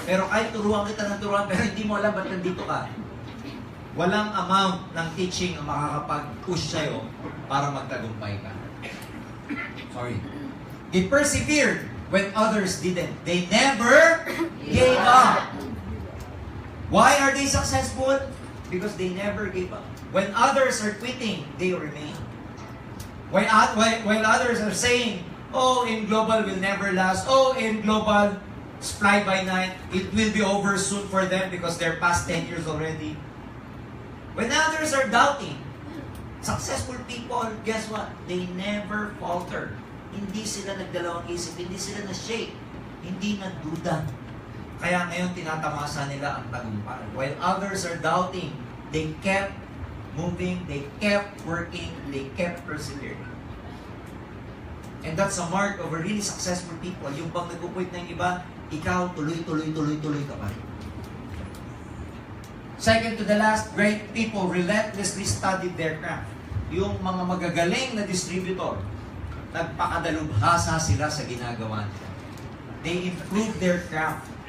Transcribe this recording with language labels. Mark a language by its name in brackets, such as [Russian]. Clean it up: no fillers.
[Filipino] Pero kahit turuan kita ng turuan, pero hindi mo alam ba't nandito ka, walang amount ng teaching ang makakapag-push sa'yo para magtagumpay ka. [English] Sorry. They persevered when others didn't. They never gave up. Why are they successful? Because they never gave up. When others are quitting, they remain. While others are saying, oh, in global will never last. Oh, in global, it's fly by night. It will be over soon for them because they're past 10 years already. When others are doubting, successful people, guess what? They never falter. [Filipino] Hindi sila nagdalawang isip, hindi sila na-shake, hindi nagduda. Kaya ngayon tinatamasa nila ang tagumpay. [English] While others are doubting, they kept moving, they kept working, they kept persevering. And that's a mark of a really successful people. [Filipino] Yung bang nagpupuwit ng iba, ikaw tuloy ka pa. [English] Second to the last, great people relentlessly studied their craft. [Filipino] Yung mga magagaling na distributor, nagpakadalubhasa sila sa ginagawa nila. [English] They improved their craft.